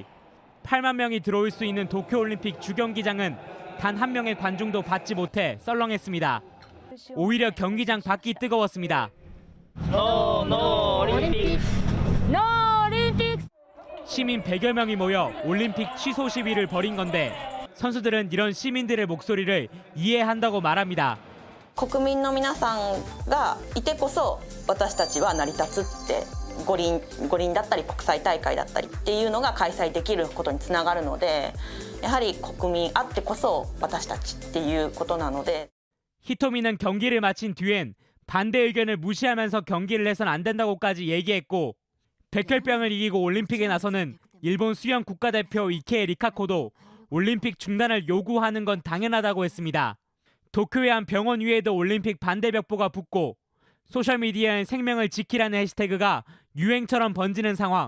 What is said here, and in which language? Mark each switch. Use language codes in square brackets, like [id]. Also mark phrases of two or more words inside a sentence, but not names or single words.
[ko] 8만 명이 들어올 수 있는 도쿄올림픽 주경기장은 단 한 명의 관중도 받지 못해 썰렁했습니다. 오히려 경기장 밖이 뜨거웠습니다. 올림픽! 시민 100여 명이 모여 올림픽 취소 시위를 벌인 건데 선수들은 이런 시민들의 목소리를 이해한다고 말합니다. [ja] 国民の皆さんがいてこそ私たちは成り立つって五輪だったり国際大会だったりっていうのが開催できることにつながるのでやはり国民あってこそ私たちっていうことなので [ko] 히토미는 경기를 마친 뒤엔 반대 의견을 무시하면서 경기를 해선 안 된다고까지 얘기했고 백혈병을 이기고 올림픽에 나서는 일본 수영 국가대표 이케 리카코도 올림픽 중단을 요구하는 건 당연하다고 했습니다. 도쿄의 한 병원 위에도 올림픽 반대 벽보가 붙고 소셜미디어엔 생명을 지키라는 해시태그가 유행처럼 번지는 상황.